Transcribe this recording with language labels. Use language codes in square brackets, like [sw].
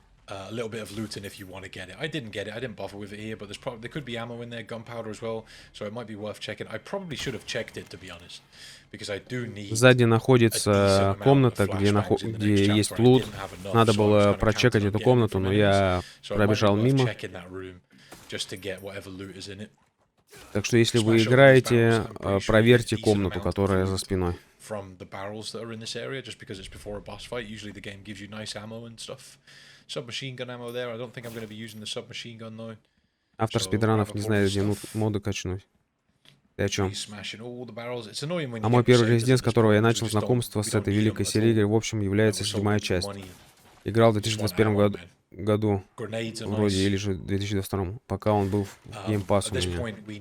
[en] A little bit of looting if you want to get it. I didn't get it. I didn't bother with it here, but there could be ammo in there, gunpowder as well, so it might be worth checking. I probably should have checked it, to be honest, because I do need. [ru] Сзади находится комната, где есть лут. Надо было прочекать эту комнату, но я пробежал мимо. Так что если вы играете, проверьте комнату, которая за спиной. [en] From the barrels that are in this area, just because it's before a boss fight. Usually the game gives you nice ammo and stuff. Submachine gun ammo there. I don't think I'm going to be using the submachine gun though. [ru] Автор спидранов не знает, где моды качнуть. Ты о чем? А мой первый резидент, с которого я начал знакомство с этой великой серией игр, в общем, является 7-я часть. Играл в 2021 году, вроде, или же в 2022, пока он был в Game Pass у меня.